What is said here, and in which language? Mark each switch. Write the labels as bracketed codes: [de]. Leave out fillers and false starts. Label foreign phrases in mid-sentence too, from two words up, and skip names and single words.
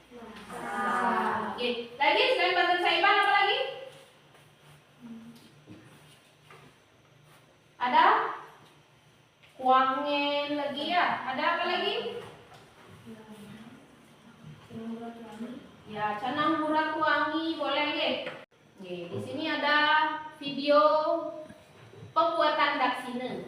[id] Lagi selain Banten Saiban apa lagi? Ada Kuangen lagi, ya. Ada apa lagi? Ya, Canang Muratuangi boleh nggih? Nggih, di sini ada video pembuatan daksine.